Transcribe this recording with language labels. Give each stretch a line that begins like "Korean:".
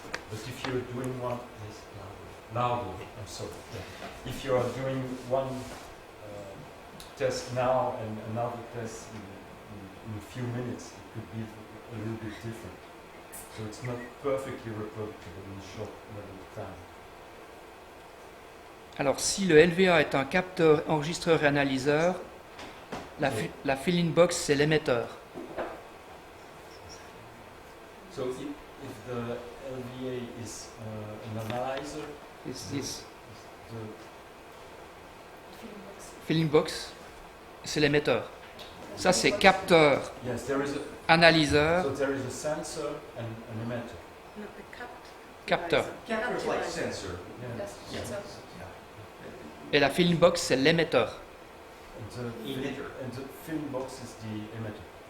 English: But if you're doing one, yes, louder, I'm sorry. Yeah. If you are doing one test now and another test in a few minutes, it could be a little bit different. So it's not perfectly reproducible in a short amount of time.
French: Alors, si le LVA est un capteur, enregistreur et analyseur, la fill-in box, c'est l'émetteur.
English: So if the LVA is an analyzer, This the
French: fill-in box, c'est l'émetteur. Ça, c'est capteur,
English: yes, there is a
French: analyseur,
English: so there is a sensor and an emitter. No, the
French: capteur.
English: Capture is like sensor. Yeah.
French: Et la fill-in box, c'est l'émetteur.
English: Emitter. And the film box is the emitter.